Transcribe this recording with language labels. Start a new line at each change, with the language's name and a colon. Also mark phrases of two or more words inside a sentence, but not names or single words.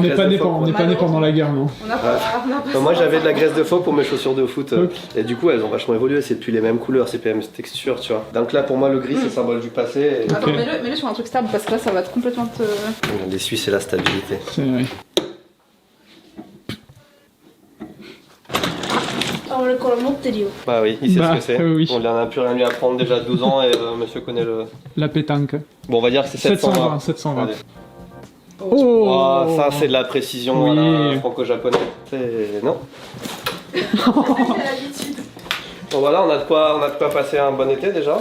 French: On n'est graisse pas de né phoque, on n'est pas né pendant la guerre, non. On a pas. On a pas Non, moi ça. j'avais de la graisse de phoque pour mes chaussures de foot Ok. et du coup elles ont vachement évolué, c'est plus les mêmes couleurs, c'est plus les mêmes textures, tu vois. Donc là pour moi le gris c'est le symbole du passé et Attends, Ok. mets-le sur un truc stable parce que là ça va complètement te. les Suisses c'est la stabilité. C'est vrai.
Japanese: あ、俺これ持ってるよ。
French: Bah oui, il sait Bah, ce que c'est. oui. On en a plus rien lui apprendre déjà à 12 ans et monsieur connaît le... La pétanque. Bon on va dire que c'est 720. 720. Allez. Oh, Oh, ça c'est de la précision Oui. à la franco-japonaise. C'est... non. Bon voilà, on a de quoi passer un bon été déjà.